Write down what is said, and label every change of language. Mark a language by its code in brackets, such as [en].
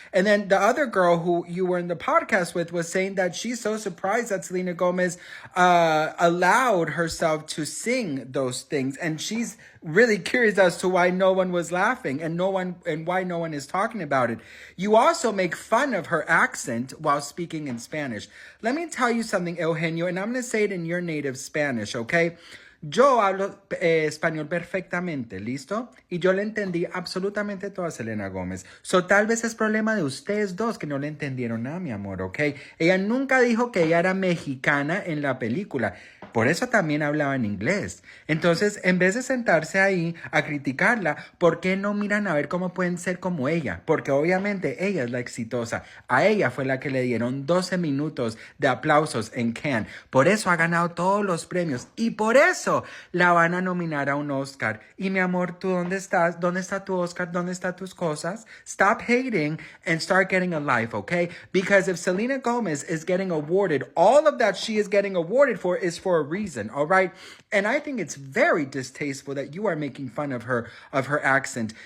[en] And then the other girl who you were in the podcast with was saying that she's so surprised that Selena Gomez allowed herself to sing those things. And she's really curious as to why no one was laughing and why no one is talking about it. You also make fun of her accent while speaking in Spanish. Let me tell you something, Eugenio, and I'm going to say it in your native Spanish, okay? [es] Yo hablo español perfectamente, ¿listo? Y yo le entendí absolutamente todo a Selena Gomez. So tal vez es problema de ustedes dos que no le entendieron nada, mi amor, ¿ok? Ella nunca dijo que ella era mexicana en la película. Por eso también hablaba en inglés. Entonces, en vez de sentarse ahí a criticarla, ¿por qué no miran a ver cómo pueden ser como ella? Porque obviamente ella es la exitosa. A ella fue la que le dieron 12 minutos de aplausos en Cannes. Por eso ha ganado todos los premios. Y por eso la van a nominar a un Oscar. Y mi amor, ¿tú dónde estás? ¿Dónde está tu Oscar? ¿Dónde están tus cosas? [en] Stop hating and start getting a life, okay? Because if Selena Gomez is getting awarded, all of that she is getting awarded for is for a reason, all right? And I think it's very distasteful that you are making fun of her accent.